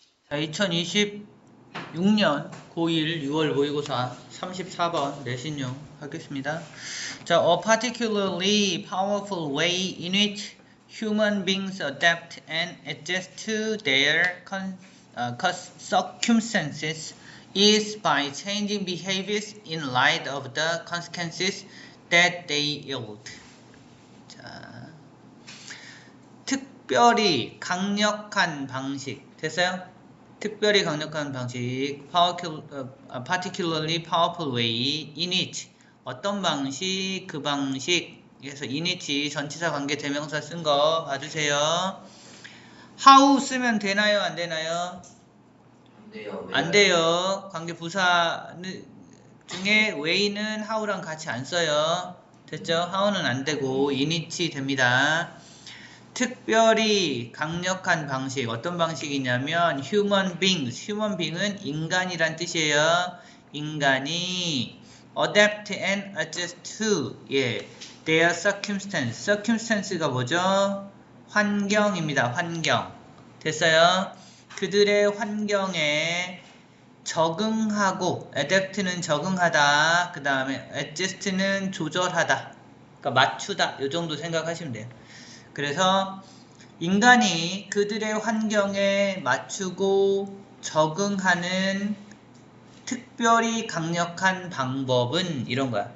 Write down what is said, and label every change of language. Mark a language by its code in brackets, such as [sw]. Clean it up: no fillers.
[ko] 자, 2026년 고1 6월 모의고사 34번 내신용 하겠습니다. [en] 자, a particularly powerful way in which human beings adapt and adjust to their circumstances is by changing behaviors in light of the consequences that they yield. [ko] 자, 특별히 강력한 방식 됐어요? 특별히 강력한 방식 [en] particularly powerful way in which [ko] 어떤 방식 그 방식 그래서 in which 전치사 관계 대명사 쓴 거 봐주세요. how 쓰면 되나요 안 되나요? 안 돼요. 안 돼요. 관계 부사 중에 way는 how랑 같이 안 써요. 됐죠? how는 안 되고 in which 됩니다. 특별히 강력한 방식 어떤 방식이냐면 human being은 인간이란 뜻이에요. 인간이 [en] adapt and adjust to their circumstance가 [ko] 뭐죠? 환경입니다. 환경 됐어요? 그들의 환경에 적응하고 adapt는 적응하다 그 다음에 adjust는 조절하다 그러니까 맞추다 이 정도 생각하시면 돼요. 그래서 인간이 그들의 환경에 맞추고 적응하는 특별히 강력한 방법은 이런 거야.